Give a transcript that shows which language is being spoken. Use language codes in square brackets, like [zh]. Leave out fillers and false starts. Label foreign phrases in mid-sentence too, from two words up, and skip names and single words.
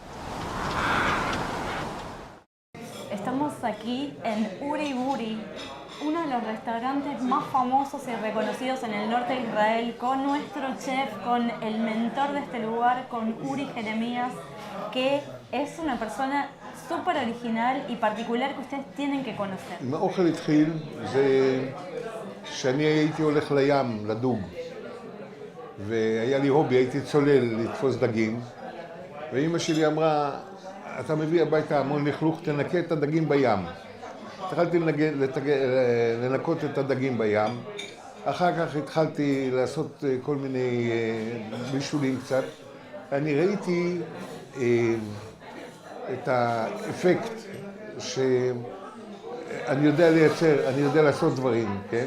[es] Estamos aquí en Uri Buri, uno de los restaurantes más famosos y reconocidos en el norte de Israel, con nuestro chef, con el mentor de este lugar, con Uri Jeremías, que es una persona súper original y particular que ustedes tienen que conocer. [he] האוכל התחיל זה שאני הייתי הולך לים לדוג, והיה לי הובי, הייתי צולל לתפוס דגים, ואמא שלי אמרה, אתה מביא הביתה המון לכלוך, תנקה את הדגים בים. התחלתי לנקות את הדגים בים, אחר כך התחלתי לעשות כל מיני בישולים קצת, אני ראיתי את האפקט אני יודע לייצר, אני יודע לעשות דברים, כן?